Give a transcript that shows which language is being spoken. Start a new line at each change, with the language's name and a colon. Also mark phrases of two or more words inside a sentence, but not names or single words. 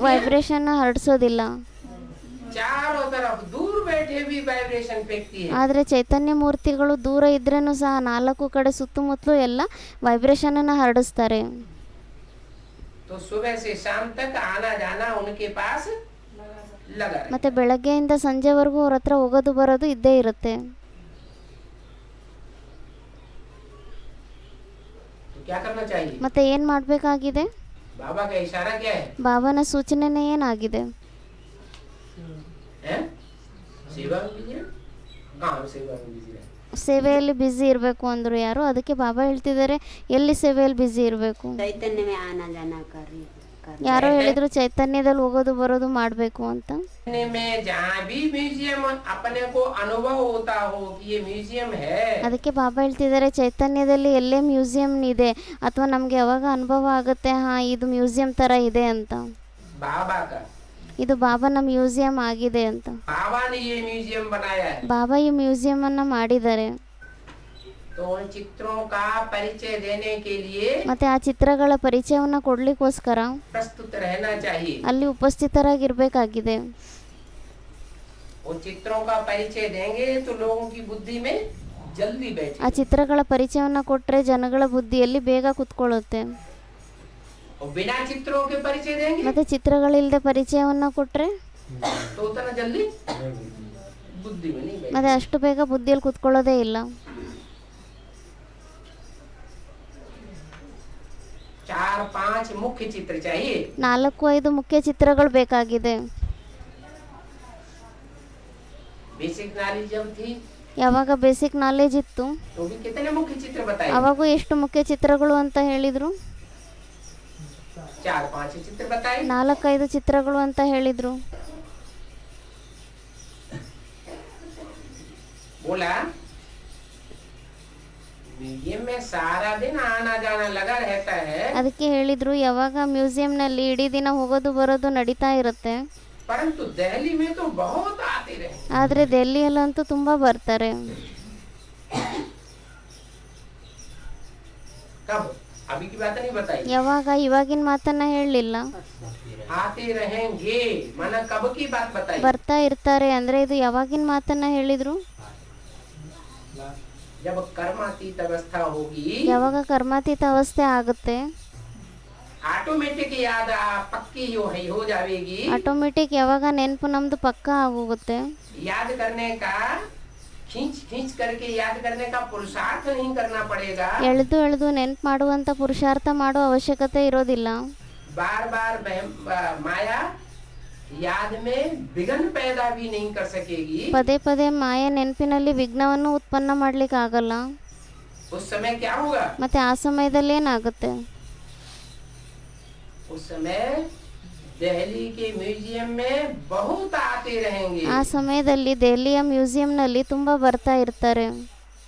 Kannada: ವೈಬ್ರೇಷನ್ ಹರಡಿಸೋದಿಲ್ಲ.
Hindi: चारों तरफ दूर बैठे भी वाइब्रेशन फेंकती है।
Kannada: ಆದರೆ ಚೈತನ್ಯ ಮೂರ್ತಿಗಳು ದೂರ ಇದ್ರೇನು ಸಹ ನಾಲ್ಕು ಕಡೆ ಸುತ್ತಮುತ್ತಲೂ ಎಲ್ಲ ವೈಬ್ರೇಷನ್ ಅನ್ನು ಹರಡಿಸ್ತಾರೆ.
Hindi: तो सुबह से शाम तक आना जाना उनके पास लगा रहता
Kannada: ಮತ್ತೆ ಬೆಳಗ್ಗೆಯಿಂದ ಸಂಜೆವರೆಗೂ ಅವ್ರ ಹತ್ರ ಹೋಗೋದು ಬರೋದು ಇದ್ದೇ ಇರುತ್ತೆ.
Hindi: है। क्या करना चाहिए?
Kannada: ಮತ್ತೆ ಏನು ಮಾಡಬೇಕಾಗಿದೆ?
Hindi: बाबा का इशारा क्या है?
Kannada: ಬಾಬಾನ ಸೂಚನೆನೇ ಏನಾಗಿದೆ?
Hindi: हैं? सेवा में बिजी है? कहाँ सेवा में बिजी है?
Kannada: ಸೇವೆಯಲ್ಲಿ ಬ್ಯುಸಿ ಇರಬೇಕು ಅಂದರು ಯಾರು, ಅದಕ್ಕೆ ಬಾಬಾ ಹೇಳ್ತಿದ್ದಾರೆ ಎಲ್ಲಿ ಸೇವೆಯಲ್ಲಿ ಬ್ಯುಸಿ ಇರಬೇಕು?
Hindi: चैतन्य में आना जाना कर
Kannada: ಯಾರೋ ಹೇಳಿದ್ರು ಚೈತನ್ಯದಲ್ಲಿ ಹೋಗೋದು ಬರೋದು ಮಾಡಬೇಕು ಅಂತ.
Hindi: में जहाँ भी म्यूजियम अपने को अनुभव होता हो कि ये म्यूजियम है,
Kannada: ಅದಕ್ಕೆ ಬಾಬಾ ಹೇಳ್ತಿದ್ದಾರೆ ಚೈತನ್ಯದಲ್ಲಿ ಎಲ್ಲೇ ಮ್ಯೂಸಿಯಂ ಇದೆ ಅಥವಾ ನಮಗೆ ಯಾವಾಗ ಅನುಭವ ಆಗುತ್ತೆ ಹಾಂ ಇದು ಮ್ಯೂಸಿಯಂ ಥರ ಇದೆ ಅಂತ,
Hindi: बाबा का,
Kannada: ಇದು ಬಾಬಾನ ಮ್ಯೂಸಿಯಂ ಆಗಿದೆ ಅಂತ.
Hindi: बाबा ने ये म्यूजियम बनाया है।
Kannada: ಬಾಬಾ ಈ ಮ್ಯೂಸಿಯಮನ್ನು ಮಾಡಿದ್ದಾರೆ.
Hindi: तो उन चित्रों का परिचय देने के लिए
Kannada: ಮತ್ತೆ ಆ ಚಿತ್ರಗಳ ಪರಿಚಯವನ್ನು ಕೊಡ್ಲಿಕ್ಕೋಸ್ಕರ
Hindi: प्रस्तुत रहना चाहिए।
Kannada: ಅಲ್ಲಿ ಉಪಸ್ಥಿತರಾಗಿರ್ಬೇಕಾಗಿದೆ.
Hindi: उन चित्रों का परिचय देंगे तो लोगों की बुद्धि में जल्दी
Kannada: ಆ
Hindi: बैठे,
Kannada: ಚಿತ್ರಗಳ ಪರಿಚಯವನ್ನು ಕೊಟ್ಟರೆ ಜನಗಳ ಬುದ್ಧಿಯಲ್ಲಿ ಬೇಗ ಕುತ್ಕೊಳ್ಳುತ್ತೆ.
Hindi: और बिना चित्रों के परिचय देंगे
Kannada: ಮತ್ತೆ ಚಿತ್ರಗಳಿಲ್ಲದೆ ಪರಿಚಯವನ್ನು ಕೊಟ್ಟರೆ
Hindi: तो उतना जल्दी बुद्धि में नहीं बैठे।
Kannada: ಮತ್ತೆ ಅಷ್ಟು ಬೇಗ ಬುದ್ಧಿಯಲ್ಲಿ ಕುತ್ಕೊಳ್ಳೋದೇ ಇಲ್ಲ.
Hindi: 4-5 मुख्य चित्र चाहिए।
Kannada: 4-5 ಮುಖ್ಯ ಚಿತ್ರಗಳು ಬೇಕಾಗಿದೆ.
English: basic knowledge
Hindi: जब थी
Kannada: ಯಾವಾಗ
English: basic knowledge
Kannada: ಇತ್ತು
Hindi: तो भी कितने मुख्य चित्र बताए?
Kannada: ಅವಾಗೂ ಎಷ್ಟು ಮುಖ್ಯ ಚಿತ್ರಗಳು ಅಂತ ಹೇಳಿದ್ರು?
Hindi: 4-5 चित्र बताए।
Kannada: 4-5 ಚಿತ್ರಗಳು ಅಂತ ಹೇಳಿದ್ರು.
Hindi: बोला म्यूजियम में सारा दिन आना जाना लगा रहता है,
Kannada: ಅದಕ್ಕೆ ಹೇಳಿದ್ರು ಯಾವಾಗ ಮ್ಯೂಸಿಯಂನಲ್ಲಿ ಇಡೀ ದಿನ ಹೋಗೋದು ಬರೋದು ನಡೀತಾ ಇರುತ್ತೆ,
Hindi: परंतु दिल्ली में तो बहुत आते रहे।
Kannada: ಆದರೆ ದೆಹಲಿಯಲ್ಲಂತೂ ತುಂಬ ಬರ್ತಾರೆ.
Hindi: कब? अभी की बात नहीं बताई।
Kannada: ಯಾವಾಗ? ಇವಾಗಿನ ಮಾತನ್ನ ಹೇಳಲಿಲ್ಲ.
Hindi: आते रहेंगे माना कब की बात बताई?
Kannada: ಬರ್ತಾ ಇರ್ತಾರೆ ಅಂದರೆ ಇದು ಯಾವಾಗಿನ ಮಾತನ್ನ ಹೇಳಿದ್ರು?
Hindi: जब कर्मातीत अवस्था होगी,
Kannada: ಯಾವಾಗ ಕರ್ಮಾತೀತ ಅವಸ್ಥೆ ಆಗುತ್ತೆ,
Hindi: ऑटोमेटिक याद पक्की हो जाएगी।
Kannada: ಆಟೋಮೆಟಿಕ್ ಯಾವಾಗ ನೆನಪು ನಮ್ದು ಪಕ್ಕಾ ಆಗೋಗುತ್ತೆ.
Hindi: याद करने का खींच खींच करके याद करने का पुरुषार्थ नहीं करना पड़ेगा।
Kannada: ಎಳೆದು ಎಳೆದು ನೆನಪು ಮಾಡುವಂಥ ಪುರುಷಾರ್ಥ ಮಾಡೋ ಅವಶ್ಯಕತೆ ಇರೋದಿಲ್ಲ.
Hindi: बार बार माया याद में विघ्न पैदा भी नहीं कर सकेगी।
Kannada: ಪದೇ ಪದೇ ಮಾಯ ನೆನಪಿನಲ್ಲಿ ವಿಘ್ನವನ್ನು ಉತ್ಪನ್ನ ಮಾಡ್ಲಿಕ್ಕೆ ಆಗಲ್ಲ.
Hindi: उस समय क्या होगा?
Kannada: ಮತ್ತೆ ಆ ಸಮಯದಲ್ಲಿ ಏನಾಗುತ್ತೆ?
Hindi: उस समय दिल्ली के म्यूजियम में बहुत आते रहेंगे।
Kannada: ಆ ಸಮಯದಲ್ಲಿ ದೆಹಲಿಯ ಮ್ಯೂಸಿಯಂನಲ್ಲಿ ತುಂಬ ಬರ್ತಾ ಇರ್ತಾರೆ.